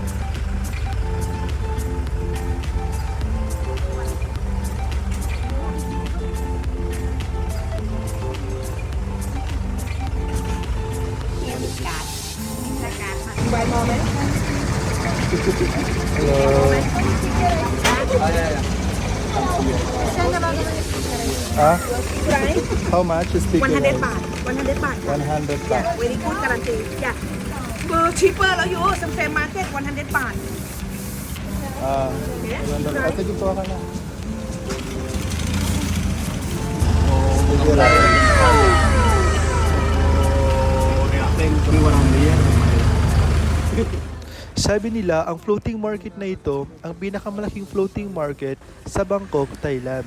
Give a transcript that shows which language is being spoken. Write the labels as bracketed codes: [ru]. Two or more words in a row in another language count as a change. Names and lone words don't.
[en] One moment. hello. Ah? Right? How much is ticket? 100 baht. 100 baht. 100 Yeah, baht. very good guarantee. Yeah. Cheaper [th] แล้วอยู่ [en] same market 100 baht. [tl] Ah, 100. Ah, sige po ka na. Sabi nila, ang floating market na ito, ang pinakamalaking floating market sa Bangkok, Thailand.